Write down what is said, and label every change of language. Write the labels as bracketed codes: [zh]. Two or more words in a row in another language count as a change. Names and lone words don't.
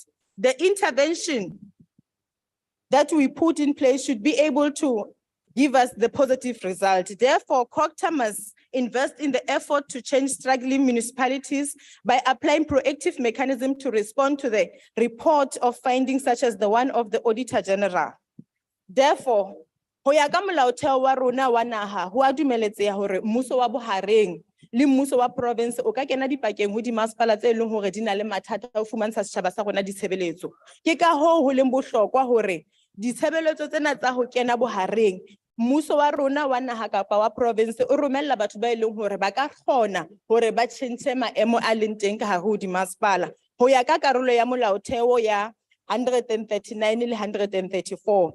[en] The intervention that we put in place should be able to give us the positive result. Therefore, COPTA must invest in the effort to change struggling municipalities by applying proactive mechanism to respond to the report of findings such as the one of the Auditor General. Therefore, [st] ho ya ka molaotheo wa rona wa naha ho a dumeletseha hore mmuso wa bohareng le mmuso wa province o ka kena dipakeng ho dimasepala tse leng hore di na le mathata a ho fumantsha setjhaba sa rona ditshebeletso. Ke ka hoo ho leng bohlokwa hore ditshebeletso tsena tsa ho kena bohareng mmuso wa rona wa naha kapa wa province o romella batho ba eleng hore ba ka kgona hore ba tjhentjhe maemo a leng teng ka hare ho dimasepala ho ya ka karolo ya molaotheo ya 139 le 134.